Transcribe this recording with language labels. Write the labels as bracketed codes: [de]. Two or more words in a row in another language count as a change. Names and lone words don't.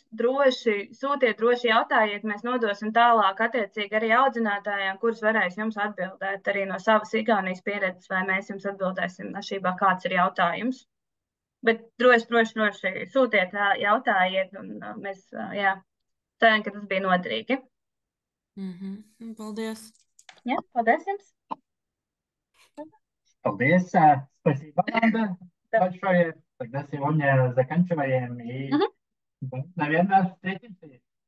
[lv] Droši jautājiet, mēs nodosim tālāk attiecīgi arī audzinātājiem, kurus varēs jums atbildēt arī no savas Igaunijas pieredzes, vai mēs jums atbildēsim atšķirībā, kāds ir jautājums. Bet droši sūtiet, jautājiet, un mēs ceram, ka tas bija noderīgi. Paldies. Jā, paldies jums. Paldies. [ru] Спасибо, Анда, большое. Тогда сегодня заканчиваем и, наверное, встретимся.